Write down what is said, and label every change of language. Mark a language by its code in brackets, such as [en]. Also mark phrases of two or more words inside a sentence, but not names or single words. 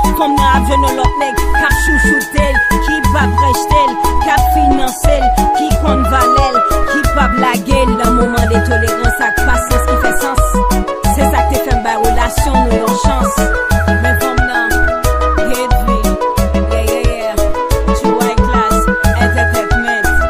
[ht] Konm nan ap jwenn lòt nèg, k ap chouchoute l, ki va brèche l, k ap finanse l, ki konn valè l, ki pa blage l. Nan moman de tolerans ak pasans ki fè sans. Se sa k te fè m bay relasyon nou yon chans. Men fòm nan, [en] get real. Yeah, yeah, yeah. True high class, entertainment.